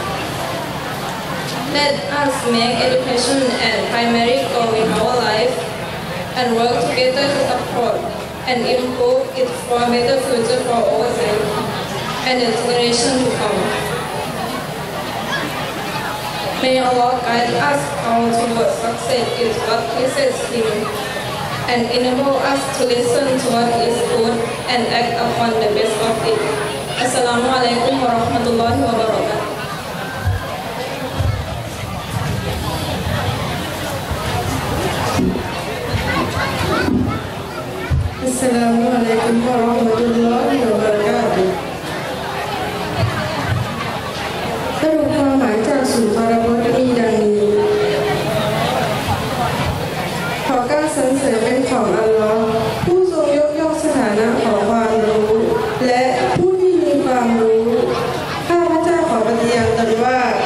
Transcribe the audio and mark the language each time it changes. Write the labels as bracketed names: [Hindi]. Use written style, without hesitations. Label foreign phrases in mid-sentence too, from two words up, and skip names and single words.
[English] Let us make education a primary goal in our life and work together to support and improve it for a better future for ourselves and the generation to come. May Allah guide us all towards success in what pleases Him and enable us to listen to what is good and act upon the best of it. [Arabic] السلام عليكم ورحمة الله وبركاته. السلام عليكم ورحمة الله وبركاته. [Thai] สรุปความหมายจากสุภาพจน์มีดังนี้ขอกการสรรเสริญเป็นของอัลลอฮ์ผู้ทรงยกย่องสถานะของความรู้และผู้ที่มีความรู้ข้าพเจ้าขอปฏิญาณตนว่า